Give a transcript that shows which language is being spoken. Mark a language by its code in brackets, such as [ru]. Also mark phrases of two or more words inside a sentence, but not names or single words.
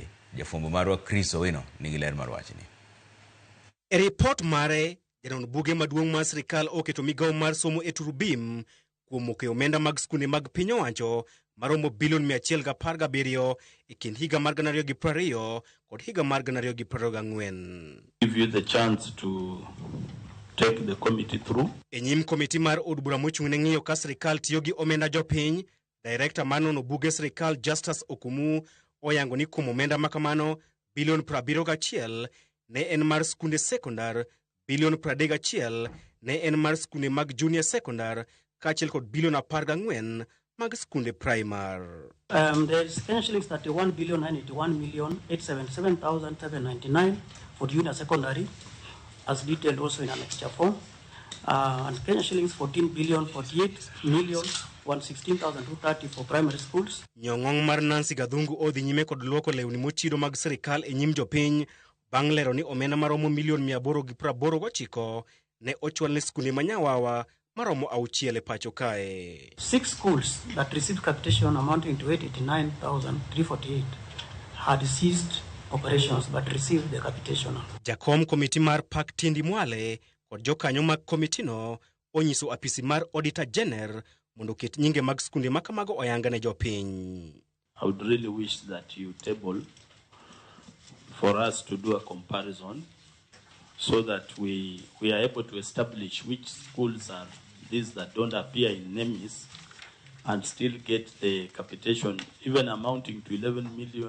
[luo] Jafwambo marwa Chris Owino nigi ler mar wachni. E ripot mare, Janon buge maduong' mar sirkal oketo migawo mar somo e turubim kuom moke omenda mag skunde mag piny owacho maromo bilion 117 e kind higa mar 2020 kod higa mar 2024. [en] Give you the chance to take the committee through. [luo] E nyim komiti mar od bura mochung' ne ng'iyo ka sirkal tiyo gi omenda jopiny, Director mar nono buge sirkal Justus Okumu oyango ni kuom omenda makamano bilion 71 ne en mar skunde sekondar, bilion 31 ne en mar skunde mag junior sekondar, kaachiel kod bilion 14 mag skunde primar. [en] There is shillings 31,981,877,799 for junior secondary, as detailed also in annexure 4. And Kenya shillings 14,048,116,230 for primary schools. [luo] Nyong'ong mar Nancy Gadhungu odhi nyime kod luoko lewni mochido mag sirkal e nyim jopiny bang' lero ni omenda maromo milion 889 ne ochwal ne skunde manyawawa maromo 6 e pacho kae. [en] 6 schools that received capitation amounting to 889,348 had ceased operations but received the capitation. [luo] Jakom komiti mar Pak Tindi Mwale kod jokanyo mag komitino onyiso apisi mar [en] Auditor General [luo] mondo ket nyinge mag skunde makamago oyanga ne jopiny. [en] I would really wish that you table for us to do a comparison so that we are able to establish which schools are these that don't appear in NEMIS and still get the capitation, even amounting to 11 million.